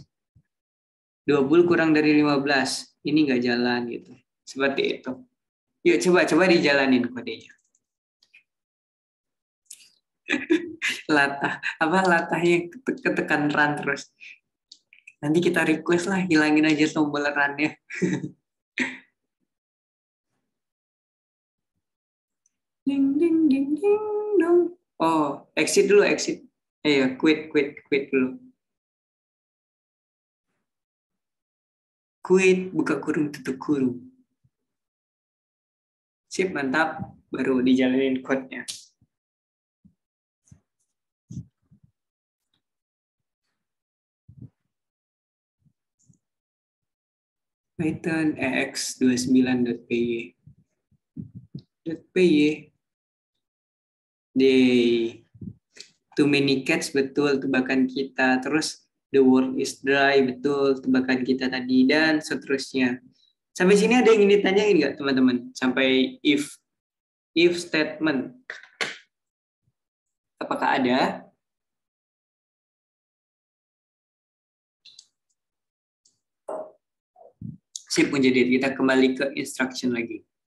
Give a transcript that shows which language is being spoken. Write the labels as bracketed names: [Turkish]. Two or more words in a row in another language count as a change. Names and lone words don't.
[Indonesian] 20 kurang dari 15. Ini nggak jalan gitu. Seperti itu. Yuk, coba dijalanin kodenya. Latahnya ketekan run terus. Nanti kita request lah, hilangin aja tombol run-nya. Ding ding ding ding dong. Oh, exit dulu. Ayo, quit dulu. Quit, buka kurung, tutup kurung. Sip, mantap. Baru dijalanin code-nya. Python ex29.py. Day. [English] Too many cats, [Indonesian] betul tebakan kita. [English] Terus the world is dry, [Indonesian] betul tebakan kita tadi, dan seterusnya. Sampai sini ada yang ingin ditanyain nggak teman-teman? Sampai [English] if statement. [Indonesian] Apakah ada? Sip, menjadi kita kembali ke instruction lagi.